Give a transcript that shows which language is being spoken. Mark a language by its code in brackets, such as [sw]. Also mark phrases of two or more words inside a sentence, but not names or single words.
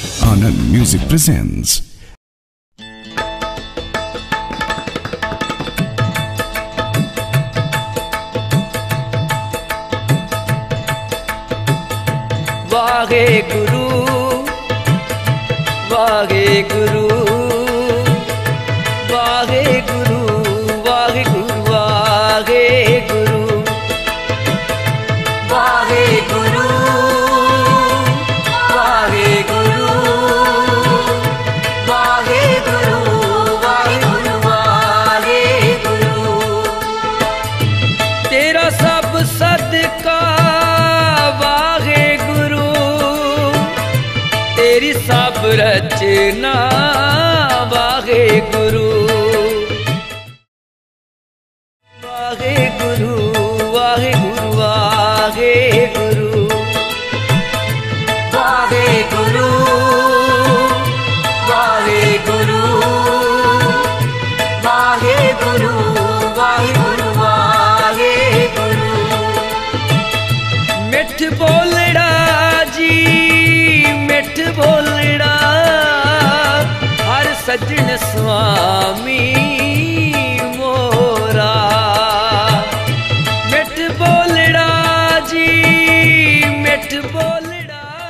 [en] Anand Music presents [pa] ਵਾਹੇ ਗੁਰੂ ਵਾਹੇ ਗੁਰੂ ਵਾਹੇ ਗੁਰੂ ਵਾਹੇ ਗੁਰੂ ਵਾਹੇ ਗੁਰੂ ਵਾਹੇ ਗੁਰੂ ਵਾਹੇ ਗੁਰੂ ਵਾਹੇ ਗੁਰੂ ਵਾਹੇ ਗੁਰੂ ਵਾਹੇ ਗੁਰੂ ਤੇਰਾ ਸਭ ਸਦਕਾ ਵਾਹੇ ਗੁਰੂ ਤੇਰੀ ਸਭ ਰਚਨਾ ਵਾਹੇ ਗੁਰੂ ਵਾਹੇ ਗੁਰੂ ਵਾਹੇ ਗੁਰੂ ਵਾਹੇ ਗੁਰੂ ਵਾਹੇ ਗੁਰੂ ਵਾਹੇ ਗੁਰੂ ਵਾਹੇ ਗੁਰੂ ਵਾਹੇ ਗੁਰੂ ਵਾਹੇ ਗੁਰੂ ਮਿਠ ਬੋਲੜਾ ਜੀ ਮਿਠ ਬੋਲੜਾ ਹਰ ਸੱਜਣ ਸੁਆਮੀ ਮੋਰਾ ਮਿਠ ਬੋਲੜਾ ਜੀ ਮਿਠ ਬੋਲੜਾ